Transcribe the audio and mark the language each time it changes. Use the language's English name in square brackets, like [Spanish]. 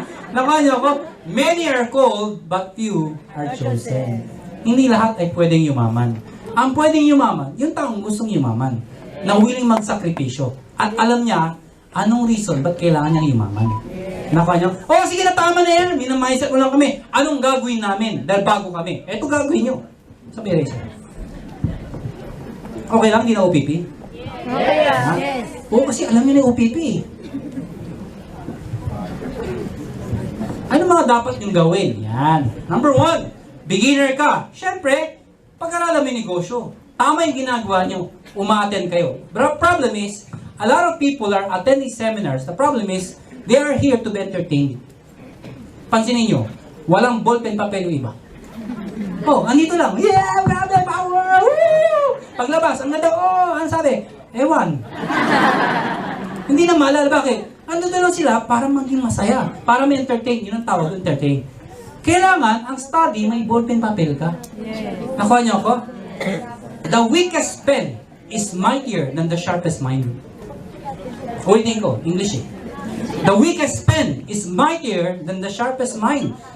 [Filipino] Nakuha niyo ako, [English] many are called, but few are chosen. [Filipino] Hindi lahat ay pwedeng yumaman. Ang pwedeng yumaman, yung taong gustong yumaman, na willing magsakripisyo. At alam niya, anong reason, ba't kailangan niya yumaman? Nakuha niyo? Oh, sige na, tama na yan. Minamindset mo lang kami. Anong gagawin namin? Dahil bago kami. Eto gagawin niyo. Sabi rin siya. Okay lang, hindi na OPP? Yes. Oo, kasi alam niyo na yung OPP eh. Ano mga dapat yung gawin? Yan. Number 1, beginner ka. Siyempre, pag-aralan mo yung negosyo. Tama yung ginagawa nyo. Uma-attend kayo. [English] But the problem is, a lot of people are attending seminars. The problem is, they are here to be entertained. [Filipino] Pansinin nyo, walang ballpen papel yung iba. Oh, andito lang. [English] Yeah, grabe, power! Woo! [Filipino] Paglabas, ang ganda, oh, ano sabi? Ewan. Hindi na maalala, bakit? Andito lang sila para maging masaya. Para may entertain. Yun ang tawag, entertain. Kailangan, ang study, may ballpen papel ka. Nakuha niyo ako? [English] The weakest pen is mightier than the sharpest mind. [Filipino] Ulitin ko, English eh. [English] The weakest pen is mightier than the sharpest mind.